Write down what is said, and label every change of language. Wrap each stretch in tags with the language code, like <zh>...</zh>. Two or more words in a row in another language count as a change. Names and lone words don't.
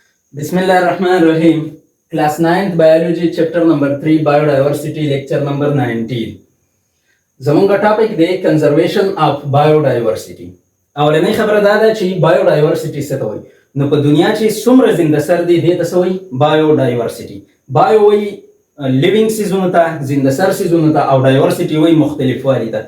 <ar>بسم الله الرحمن الرحيم.</ar> <en>Class 9th Biology Chapter number 3 Biodiversity Lecture number 19.</en> <ps>زمونږ ټاپک دی</ps> <en>conservation of biodiversity.</en> <ps>اولنۍ خبره دا ده چې بایوډایورسټي څه ته وایي. نو په دنیا چې څومره زنده سر دي دې ته څه وایي؟ بایوډایورسټي. بایو وایي لیوینګ سیزونو ته، زنده سر سیزونو ته، او ډایورسټي وایي مختلف والي ته.</ps>